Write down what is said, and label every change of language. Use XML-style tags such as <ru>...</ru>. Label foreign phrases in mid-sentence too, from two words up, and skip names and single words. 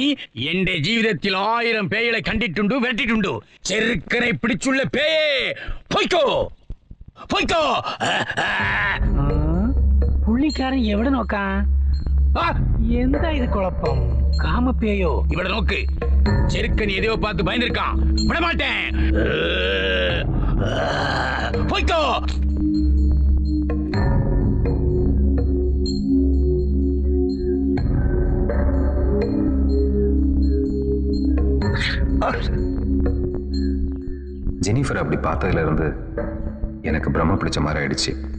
<ml>എന്റെ ജീവിതത്തിൽ 1000 പേയകളെ കണ്ടിട്ടുണ്ട്, വിരട്ടിട്ടുണ്ട്. ചെറുക്കനെ പിടിച്ചുള്ള പേയേ പോയിക്കോ പോയിക്കോ. പുള്ളിക്കാരൻ എവിടെ നോക്കാം? എന്താ ഇത് കുഴപ്പം? കാമപ്പേയോ? ഇവിടെ നോക്ക്, ചെറുക്കൻ</ml> <ta>എதையோ பார்த்து பயந்திருக்கான். விட மாட்டேன். போய்க்கோ. ஜெனிஃபர் அப்படி பார்த்ததுல இருந்து எனக்கு பிரம்ம பிடிச்ச மாதிரி ஆயிடுச்சு.</ta>